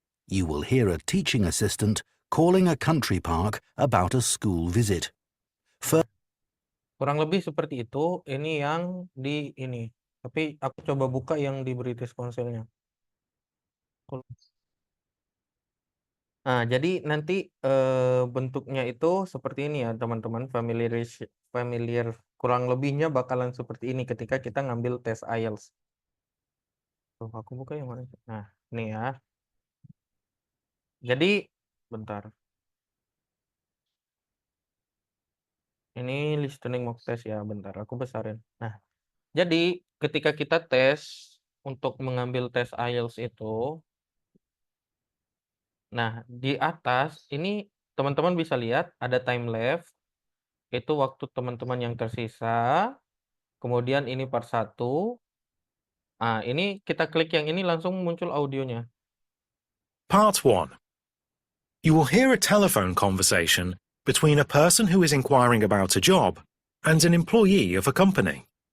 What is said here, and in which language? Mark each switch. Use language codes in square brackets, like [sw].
[en] You will hear a teaching assistant calling a country park about a school visit. [id] Kurang lebih seperti itu. Ini yang di ini. Tapi aku coba buka yang di British Council-nya. Nah, jadi nanti bentuknya itu seperti ini ya, teman-teman. Familiar kurang lebihnya bakalan seperti ini ketika kita ngambil tes IELTS. Tuh, aku buka yang mana? Nah, ini ya. Jadi, bentar. Ini listening mock test ya, bentar. Aku besarin. Nah, jadi ketika kita tes untuk mengambil tes IELTS itu, nah di atas ini teman-teman bisa lihat ada time left. Itu waktu teman-teman yang tersisa. Kemudian ini part 1. Nah, ini kita klik yang ini langsung muncul audionya. [en] Part 1. You will hear a telephone conversation between a person who is inquiring about a job and an employee of a company.